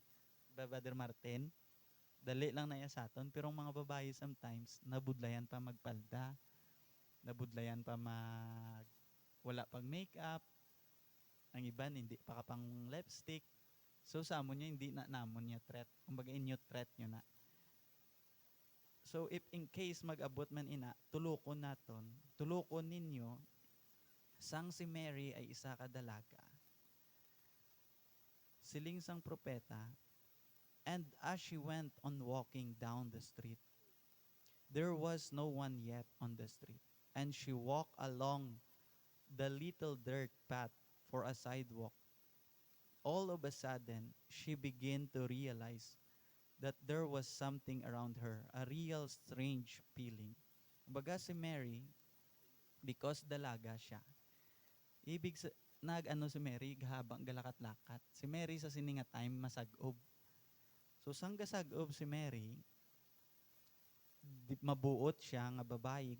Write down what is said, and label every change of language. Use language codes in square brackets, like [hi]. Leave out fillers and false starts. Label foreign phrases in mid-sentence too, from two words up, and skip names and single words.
[hil] Brother Martin, dali lang na ya sa aton. Pero ang mga babae sometimes nabudlayan pa magpalda. Nabudlayan pa wala pang makeup. Ang iban hindi pa ka pang lipstick. So sa amon niya hindi na namon niya threat. Kumbaga inyo threat nyo na. [en] So if in case [hil] mag-abot man ina, tulukon naton, tulukon ninyo sang si Mary ay isa ka dalaga. Siling sang propeta, [en] and as she went on walking down the street, there was no one yet on the street, and she walked along the little dirt path for a sidewalk. All of a sudden, she began to realize that there was something around her, a real strange feeling. [hil] Kumbaga si Mary, because dalaga siya, nag-ano si Mary, habang galakat-lakat. Si Mary sa sininga time, masag-ob. So sang gasag-ob si Mary, mabuot siya nga babae.